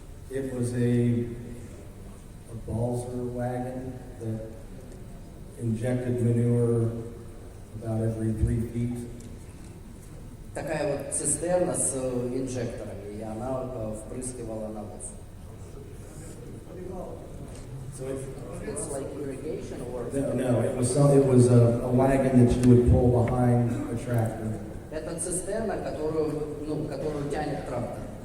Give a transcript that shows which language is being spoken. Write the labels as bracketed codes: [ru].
[en] It was a balser wagon that injected manure about every 3 feet. [ru] Такая вот цистерна с инжекторами, и она впрыскивала навоз. [en] So It's like irrigation or... no, it was a wagon that you would pull behind a tractor. [ru] Это цистерна, которую тянет трактор.